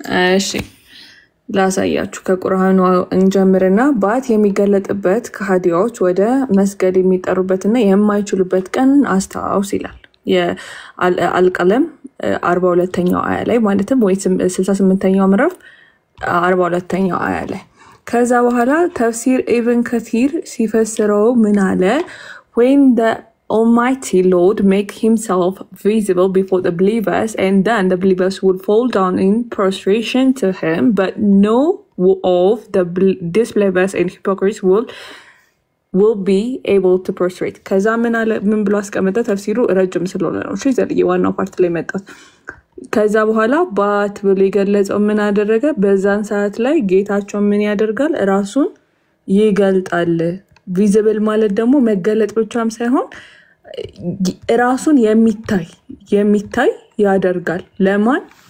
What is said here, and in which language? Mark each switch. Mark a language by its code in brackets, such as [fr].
[am] እሺ ላሳያችሁ። ከቁርአኑ እንጀምርና ባት የሚገለጥበት ከሃዲያዎች ወደ መስገድ የሚጠሩበትና የማይችሉበት ቀን አስታውስ ይላል። የአልቀለም 42ኛው አያ ላይ ማለትም ወይ 68ኛው ምዕራፍ 42ኛው አያ ላይ። ከዛ በኋላ ተፍሲር ኢብን ከቲር ሲፈስረው ምን አለ? [en] when the Almighty Lord make himself visible before the believers, and then the believers will fall down in prostration to him, but no of the disbelievers and hypocrites will be able to prostrate. [am] ከዛ ምን ብሎ አስቀመጠ? ተፍሲሩ ረጅም ስለሆነ ነው። እሺ ዘልዬ ዋናው ፓርት ላይ መጣት። ከዛ በኋላ ባት ብሎ የገለጸው ምን አደረገ? በዛን ሰዓት ላይ ጌታቸው ምን ያደርጋል? ራሱን ይገልጣል። ቪዚብል ማለት ደግሞ መገለጥ ብቻም ሳይሆን ራሱን የሚታይ ያደርጋል። ለማን?